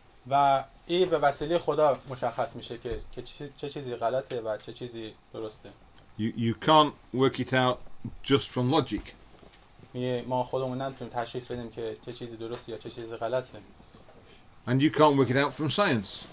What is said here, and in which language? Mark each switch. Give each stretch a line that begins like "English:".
Persian: و این به وسیله خدا مشخص میشه که چه چیزی غلطه و چه چیزی درسته.
English: You can't work it out just from logic.
Persian: ما خودمون نمیتونیم تشخیص بدیم که چه چیزی درسته یا چه چیزی غلطه.
English: And you can't work it out from science.